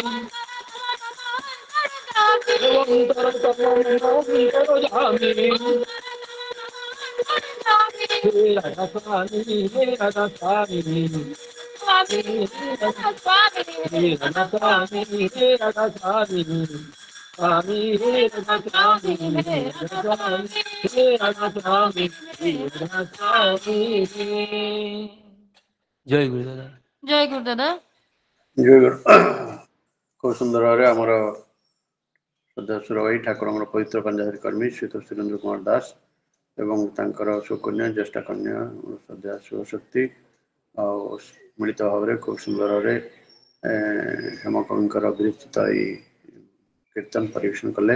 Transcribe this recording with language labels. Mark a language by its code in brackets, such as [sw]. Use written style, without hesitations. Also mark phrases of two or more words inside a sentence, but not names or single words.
[bn] অন্তর তম মম অন্তরয়ামি হে রাধা স্বামী হে রাধা স্বামী হে রাধা স্বামী হে রাধা স্বামী স্বামী হে রাধা স্বামী হে রাধা স্বামী হে রাধা স্বামী জয় গুরু দাদা [or] ଜୟ ଗୁରୁ ଦାଦା ଜୟ ଗୁରୁ। ଖୁବ ସୁନ୍ଦର ଭାବରେ ଆମର ଶ୍ରଦ୍ଧା ସୁରଭାଇ ଠାକୁରଙ୍କର ପବିତ୍ର ପାଞ୍ଜାଧାରୀ କର୍ମୀ ଶ୍ରୀ ସୁରେନ୍ଦ୍ର କୁମାର ଦାସ ଏବଂ ତାଙ୍କର ସୁକନ୍ୟା ଜ୍ୟେଷ୍ଠ କନ୍ୟା ଶ୍ରଦ୍ଧା ଶିବଶକ୍ତି ଆଉ ମିଳିତ ଭାବରେ ଖୁବ ସୁନ୍ଦର ଭାବରେ ହେମକବିଙ୍କର ବିରଚିତ ଏଇ କୀର୍ତ୍ତନ ପରିବେଷଣ କଲେ।